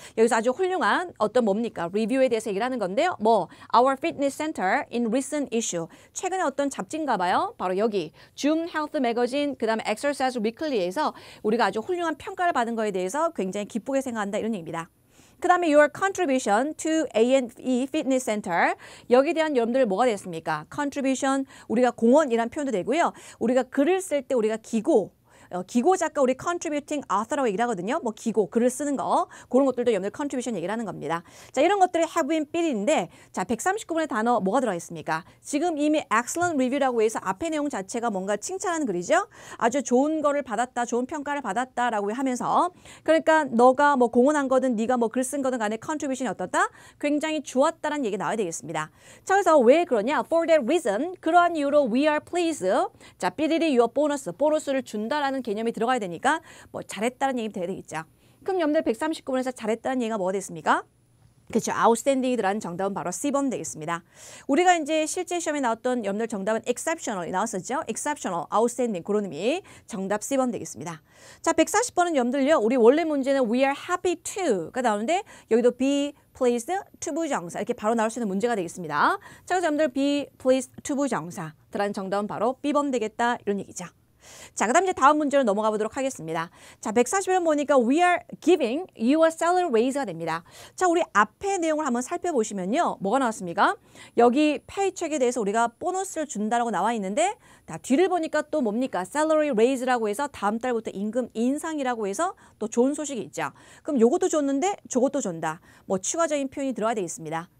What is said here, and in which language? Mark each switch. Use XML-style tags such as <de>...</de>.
<ko>여기서 아주 훌륭한 어떤 뭡니까? 리뷰에 대해서 얘기를 하는 건데요.</ko> <en>our fitness center in recent issue.</en> <ko>최근에 어떤 잡지인가 봐요. 바로 여기 June Health Magazine 그 다음에 Exercise Weekly에서 우리가 아주 훌륭한 평가를 받은 거에 대해서 굉장히 기쁘게 생각한다 이런 얘기입니다.</ko> <en>그 다음에 your contribution to A&E Fitness Center.</en> <ko>여기에 대한 여러분들 뭐가 됐습니까? contribution 우리가 공헌이란 표현도 되고요. 우리가 글을 쓸 때 우리가 기고 작가 우리 contributing author 라고 얘기를 하거든요. 뭐 기고, 글을 쓰는 거 그런 것들도 여러분들 contribution 얘기를 하는 겁니다. 자, 이런 것들이 have been been 인데 자, 139번의 단어 뭐가 들어가 있습니까? 지금 이미 excellent review 라고 해서 앞의 내용 자체가 뭔가 칭찬하는 글이죠. 아주 좋은 거를 받았다, 좋은 평가를 받았다라고 하면서 그러니까 너가 뭐 공헌한 거든 네가 뭐 글 쓴 거든 간에 contribution이 어떻다? 굉장히 좋았다라는 얘기가 나와야 되겠습니다. 자, 그래서 왜 그러냐?</ko> <en>For that reason, 그러한 이유로 we are pleased.</en> <ko>자, 삐리리 your bonus, 보너스를 준다라는 개념이 들어가야 되니까 뭐 잘했다는 얘기 돼야 되겠죠. 그럼 여러분들 139번에서 잘했다는 얘기가 뭐가 됐습니까? 그렇죠. outstanding이 들어가는 정답은 바로 C번 되겠습니다. 우리가 이제 실제 시험에 나왔던 여러분들 정답은 exceptional이 나왔었죠. exceptional, outstanding 그런 의미 정답 C번 되겠습니다. 자, 140번은 여러분들요. 우리 원래 문제는 we are happy to 가 나오는데 여기도 be pleased to 부정사 이렇게 바로 나올 수 있는 문제가 되겠습니다. 자, 그래서 여러분들 be pleased to 부정사 들어가는 정답은 바로 B번 되겠다 이런 얘기죠. 자, 그 다음 이제 다음 문제로 넘어가 보도록 하겠습니다.</ko> <en>자, 140번 보니까 we are giving you a salary raise가 됩니다.</en> <ko>자, 우리 앞에 내용을 한번 살펴보시면요. 뭐가 나왔습니까? 여기 페이첵에 대해서 우리가 보너스를 준다라고 나와 있는데 자, 뒤를 보니까 또 뭡니까? salary raise라고 해서 다음 달부터 임금 인상이라고 해서 또 좋은 소식이 있죠. 그럼 요것도 줬는데 저것도 준다. 뭐 추가적인 표현이 들어야 되겠습니다.</ko>